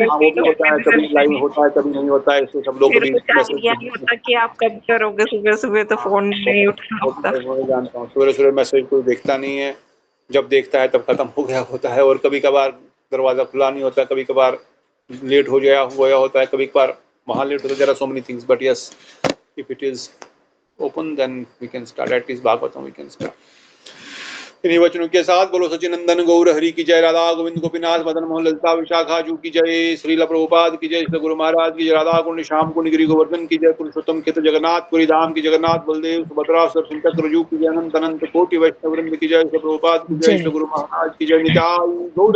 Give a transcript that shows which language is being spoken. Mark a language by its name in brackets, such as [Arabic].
[Hindi] हाँ, वो भी होता है, कभी लाइव होता है, कभी नहीं होता है, इसलिए सब लोग फिर कभी कुछ आइडिया नहीं होता कि आप कब करोगे। सुबह सुबह तो फोन नहीं उठता। मैं जानता हूँ, सुबह मैसेज कोई देखता नहीं है, जब देखता है तब खत्म हो गया होता है। और कभी कभार दरवाजा खुला नहीं होता, कभी कभार लेट हो गया होता है, कभी कभार वहाँ लेट होता है। [English] there are so many things, [Hindi] but yes, [English] If it is open then we can start, at least Bhagavatam we can start. [Hindi] इन्हीं वचनों के साथ बोलो सचिनंदन गौर हरि की जय, राधा गोविंद गोपीनाथ मदन मोहन ललिता विशाखा जू की जय, श्रील प्रभुपाद की जय, श्री गुरु महाराज की जय, राधा कुंड श्याम कुंड गिरी गोवर्धन की जय, पुरुषोत्तम क्षेत्र जगन्नाथ पुरी धाम की जगन्नाथ बलदेव सुभद्रा चक्र जू की जय, अनंत अनंत कोटि वैष्णव वृंद की जय, श्री प्रभुपाद की जय, श्री गुरु महाराज की जय, निताई गौर